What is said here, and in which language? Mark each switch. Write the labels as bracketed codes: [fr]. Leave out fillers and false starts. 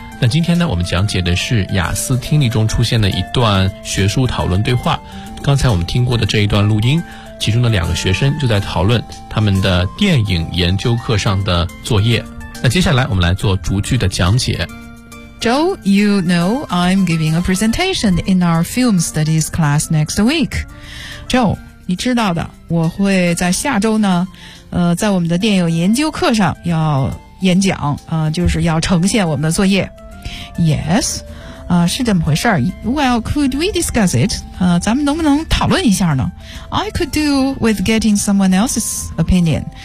[zh] 那今天呢，我们讲解的是雅思听力中出现的一段学术讨论对话。刚才我们听过的这一段录音，其中的两个学生就在讨论他们的电影研究课上的作业。那接下来我们来做逐句的讲解。 [en] Joe, you know I'm giving a presentation in our film studies class next week. [zh] Joe,你知道的，我会在下周呢，在我们的电影研究课上要演讲，就是要呈现我们的作业。 [en] Yes， [zh] 是这么回事儿。 [en] Well, could we discuss it？ [zh] 咱们能不能讨论一下呢 [en] ？I could do with getting someone else's opinion。